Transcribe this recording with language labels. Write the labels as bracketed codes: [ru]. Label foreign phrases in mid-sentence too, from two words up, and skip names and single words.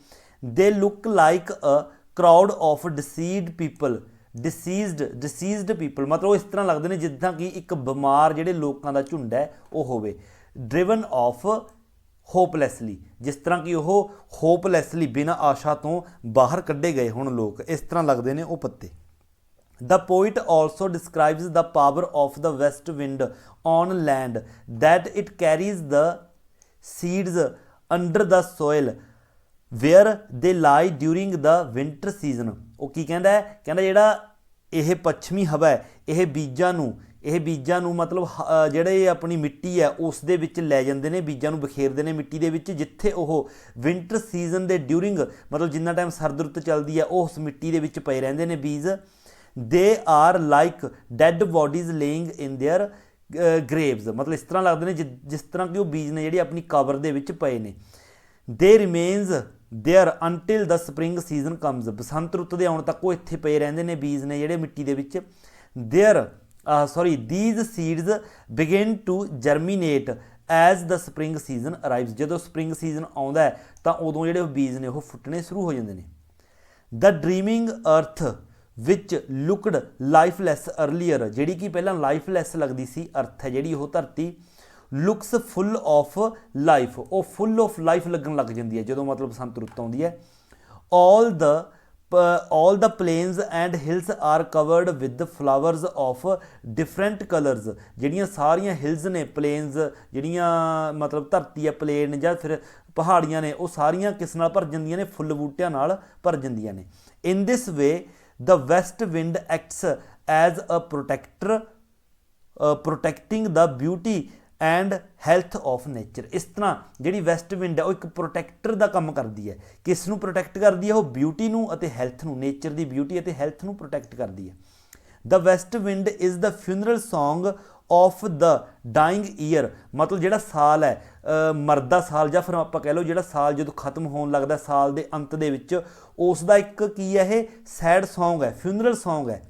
[en] they look like a crowd of diseased people, [pa] ਮਤਲਬ ਉਹ ਇਸ ਤਰ੍ਹਾਂ ਲੱਗਦੇ ਨੇ ਜਿੱਦਾਂ ਕਿ ਇੱਕ ਬਿਮਾਰ ਜਿਹੜੇ ਲੋਕਾਂ ਦਾ ਝੁੰਡ ਹੈ ਉਹ ਹੋਵੇ। [en] driven off hopelessly, [pa] ਜਿਸ ਤਰ੍ਹਾਂ ਕਿ ਉਹ ਹੋਪਲੈਸਲੀ ਬਿਨਾਂ ਆਸ਼ਾ ਤੋਂ ਬਾਹਰ ਕੱਢੇ ਗਏ ਹੁਣ ਲੋਕ, ਇਸ ਤਰ੍ਹਾਂ ਲੱਗਦੇ ਨੇ ਉਹ ਪੱਤੇ। [en] The poet also describes the power of the west wind on land, that it carries the seeds under the soil where they lie during the winter season। [pa] ਉਹ ਕੀ ਕਹਿੰਦਾ ਹੈ, ਕਹਿੰਦਾ ਜਿਹੜਾ ਇਹ ਪੱਛਮੀ ਹਵਾ ਹੈ ਇਹ ਬੀਜਾਂ ਨੂੰ ਮਤਲਬ ਜਿਹੜੇ ਆਪਣੀ ਮਿੱਟੀ ਹੈ ਉਸ ਦੇ ਵਿੱਚ ਲੈ ਜਾਂਦੇ ਨੇ, ਬੀਜਾਂ ਨੂੰ ਬਖੇਰਦੇ ਨੇ ਮਿੱਟੀ ਦੇ ਵਿੱਚ, ਜਿੱਥੇ ਉਹ [en] winter season [pa] ਦੇ ਡਿਊਰਿੰਗ, ਮਤਲਬ ਜਿੰਨਾ ਟਾਈਮ ਸਰਦ ਰੁੱਤ ਚੱਲਦੀ ਹੈ ਉਹ ਉਸ ਮਿੱਟੀ ਦੇ ਵਿੱਚ ਪਏ ਰਹਿੰਦੇ ਨੇ ਬੀਜ। [en] they are like dead bodies laying in their graves, [pa] ਮਤਲਬ ਇਸ ਤਰ੍ਹਾਂ ਲੱਗਦੇ ਨੇ ਜਿਸ ਤਰ੍ਹਾਂ ਕਿ ਉਹ ਬੀਜ ਨੇ ਜਿਹੜੇ ਆਪਣੀ ਕਬਰ ਦੇ ਵਿੱਚ ਪਏ ਨੇ। [en] they remains there until the spring season comes, [pa] ਬਸੰਤ ਰੁੱਤ ਦੇ ਆਉਣ ਤੱਕ ਉਹ ਇੱਥੇ ਪਏ ਰਹਿੰਦੇ ਨੇ ਬੀਜ ਨੇ ਜਿਹੜੇ ਮਿੱਟੀ ਦੇ ਵਿੱਚ। [en] these seeds begin to germinate as the spring season arrives, [pa] ਜਦੋਂ [en] spring season [pa] ਆਉਂਦਾ ਹੈ ਤਾਂ ਉਦੋਂ ਜਿਹੜੇ ਬੀਜ ਨੇ ਉਹ ਫੁੱਟਣੇ ਸ਼ੁਰੂ ਹੋ ਜਾਂਦੇ ਨੇ। [en] the dreaming earth which looked lifeless earlier, [pa] ਜਿਹੜੀ ਕਿ ਪਹਿਲਾਂ ਲਾਈਫਲੈਸ ਲੱਗਦੀ ਸੀ ਅਰਥ ਹੈ ਜਿਹੜੀ ਉਹ ਧਰਤੀ, [en] looks full of life, [pa] ਉਹ [en] full of life [pa] ਲੱਗਣ ਲੱਗ ਜਾਂਦੀ ਹੈ ਜਦੋਂ ਮਤਲਬ ਬਸੰਤ ਰੁੱਤ ਆਉਂਦੀ ਹੈ। [en] all the plains and hills are covered with flowers of different colors, [pa] ਜਿਹੜੀਆਂ ਸਾਰੀਆਂ ਹਿਲਸ ਨੇ, ਪਲੇਨਸ ਜਿਹੜੀਆਂ ਮਤਲਬ ਧਰਤੀ ਹੈ ਪਲੇਨ ਜਾਂ ਫਿਰ ਪਹਾੜੀਆਂ ਨੇ, ਉਹ ਸਾਰੀਆਂ ਕਿਸ ਨਾਲ ਭਰ ਜਾਂਦੀਆਂ ਨੇ, ਫੁੱਲ ਬੂਟਿਆਂ ਨਾਲ ਭਰ ਜਾਂਦੀਆਂ ਨੇ। [en] in this way the west wind acts as a protector, protecting the beauty and health of nature. [pa] ਇਸ ਤਰ੍ਹਾਂ ਜਿਹੜੀ [en] west wind [pa] ਹੈ ਉਹ ਇੱਕ ਪ੍ਰੋਟੈਕਟਰ ਦਾ ਕੰਮ ਕਰਦੀ ਹੈ। ਕਿਸ ਨੂੰ ਪ੍ਰੋਟੈਕਟ ਕਰਦੀ ਹੈ? ਉਹ ਬਿਊਟੀ ਨੂੰ ਅਤੇ ਹੈਲਥ ਨੂੰ, ਨੇਚਰ ਦੀ ਬਿਊਟੀ ਅਤੇ ਹੈਲਥ ਨੂੰ ਪ੍ਰੋਟੈਕਟ ਕਰਦੀ ਹੈ। [en] the west wind is the funeral song of the dying year, [pa] ਮਤਲਬ ਜਿਹੜਾ ਸਾਲ ਹੈ ਮਰਦਾ ਸਾਲ, ਜਾਂ ਫਿਰ ਆਪਾਂ ਕਹਿ ਲਓ ਜਿਹੜਾ ਸਾਲ ਜਦੋਂ ਖਤਮ ਹੋਣ ਲੱਗਦਾ ਸਾਲ ਦੇ ਅੰਤ ਦੇ ਵਿੱਚ, ਉਸ ਦਾ ਇੱਕ ਕੀ ਹੈ ਇਹ [en] sad song [pa] ਹੈ, [en] funeral song [pa] ਹੈ।